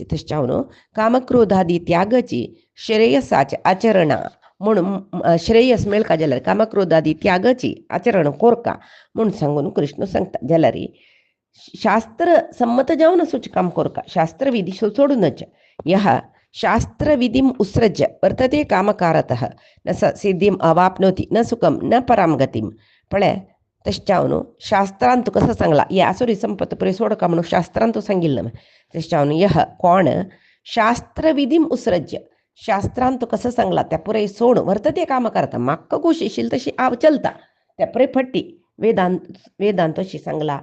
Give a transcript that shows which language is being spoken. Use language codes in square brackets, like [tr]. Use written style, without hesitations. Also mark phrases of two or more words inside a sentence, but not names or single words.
[kok] तशें न्हू कामक्रोधादी त्यागाची श्रेयसाचे आचरणा म्हणून श्रेयस मेळका जाल्यार कामक्रोधादी त्यागाची आचरण कोरका म्हणून सांगून कृष्ण सांगता. जाल्यार शास्त्र संमत जावन असूच काम कोरका शास्त्रविधी सोडूनच. [sa] यः शास्त्रविधिम उत्सृज्य वर्तते कामकारतः न स सिद्धिम अवाप्नोति न सुखम न पराम गतिम. [kok] पळय तशें शास्त्रांत कसं सांगला हे आसुरी संपत पुरे सोडका म्हणून शास्त्रांत सांगिल्लें. तशें यः कोण [sa] शास्त्रविधीम उत्सृज्य [kok] शास्त्रांत कसं सांगला त्या पुरे सोड वर्तते काम करता म्हाका कशी येशील तशी हांव चलता त्या पुरे फट्टी वेदांत तशी सांगला.